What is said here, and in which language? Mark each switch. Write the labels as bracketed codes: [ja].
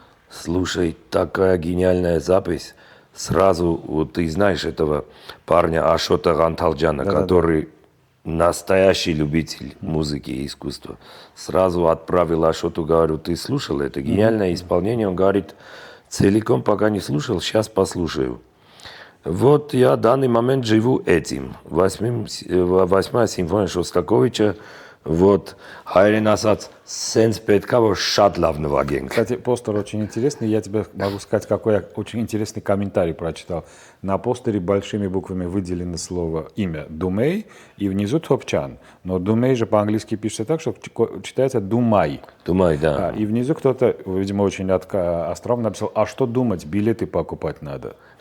[ru] Слушай, такая гениальная запись. Сразу, вот ты знаешь этого парня Ашота Ганталджана, который настоящий любитель музыки и искусства. Сразу отправил Ашоту, говорю, ты слушал это? Гениальное исполнение. Он говорит, целиком пока не слушал, сейчас послушаю. Вот я в данный момент живу этим. 8-я симфония Шостаковича. [hy] Вот, հայերեն ասած, սենց պետքա, որ շատ լավ նվագենք. [ru] Кстати, постер очень интересный. Я тебе могу сказать, какой я очень интересный комментарий прочитал. На постере большими буквами выделено слово имя Думей и внизу Топчан. Но Думей же по-английски пишется так, что читается Думай. Думай, да. И внизу кто-то, видимо, очень остроумно написал, а что думать, билеты покупать надо.